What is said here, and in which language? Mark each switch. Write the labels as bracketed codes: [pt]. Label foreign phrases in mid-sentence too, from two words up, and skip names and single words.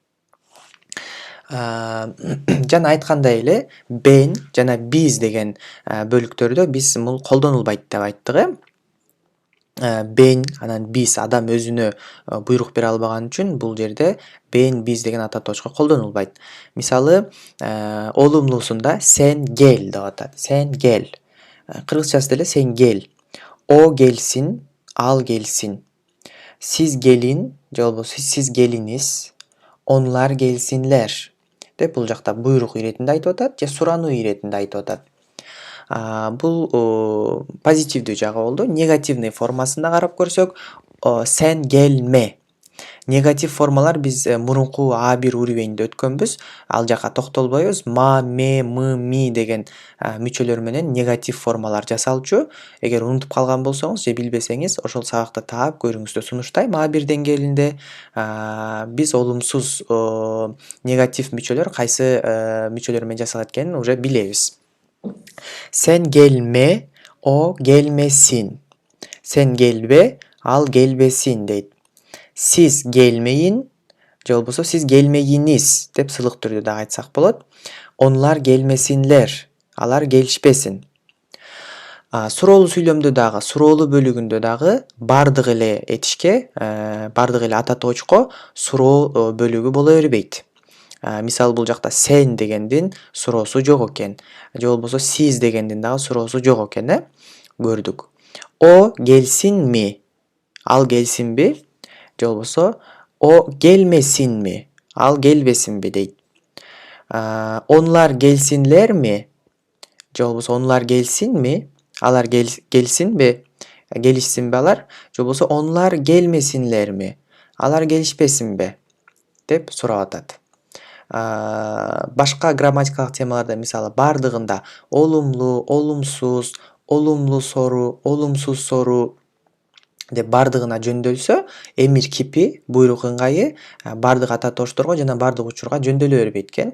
[ky] Жана айткандай эле, бен жана биз деген бөлүктөрдө биз бул колдонулбайт деп айттык. Бен анан биз адам өзүнө буйрук бере албаган үчүн бул жерде бен биз деген ата тоочко колдонулбайт. Мисалы, олумлуусунда [tr] sen gel [ky] деп атат. [tr] Sen gel. [ky] Кыргызчасы деле [tr] sen gel. O gelsin, al gelsin. Siz gelin, [ky] же болбосо [tr] siz geliniz, onlar gelsinler. [ky] Деп бул жакта буйрук иретинде айтып атат же сурануу иретинде айтып атат. Бул позитивдүү жагы болду. Негативный формасында карап көрсөк, [tr] sen gelme. [ky] Негатив формалар биз мурунку А1 уровеньде өткөнбүз. Ал жака токтолбойбуз. Ма, ме, мы, ми деген мүчөлөр менен негатив формалар жасалчу. Эгер унутуп калган болсоңуз же билбесеңиз, ошол сабакты таап көрүңүздү сунуштайм. А1 деңгээлинде биз олумсуз негатив мүчөлөр кайсы мүчөлөр менен жасалат экенин уже билебиз. [tr] Sen gelme, o gelmesin. Sen gelbe, al gelbesin дейт. Siz gelmeyin, [ky] же болбосо [tr] siz gelmeyiniz [ky] деп сылык түрдө да айтсак болот. [tr] Onlar gelmesinler, [ky] алар келишпесин. Суроолуу сүйлөмдө дагы, суроолуу бөлүгүндө дагы бардык эле этишке, бардык эле ата тоочко суроо бөлүгү боло бербейт. Мисалы, бул жакта сен дегендин суроосу жок экен. Же болбосо siz дегендин дагы суроосу жок экен, көрдүк. [tr] O gelsin mi? [ky] Ал келсинби? Же болбосо [tr] o gelmesin mi? [ky] Ал келбесинби дейт. [tr] Onlar gelsinler mi? [ky] Же болбосо [tr] onlar gelsin mi? [ky] Алар келсинби? Келишсинби алар? Же болбосо [tr] onlar gelmesinler mi? [ky] Алар келишпесинби? деп сурап атат. башка грамматикалык темаларда мисалы бардыгында олумлуу, олумсуз, [tr] olumlu soru, olumsuz soru [ky] деп бардыгына жөндөлсө, [tr] emir kipi, [ky] буйрук ыңгайы бардык ата тоошторго жана бардык учурга жөндөлө бербейт экен.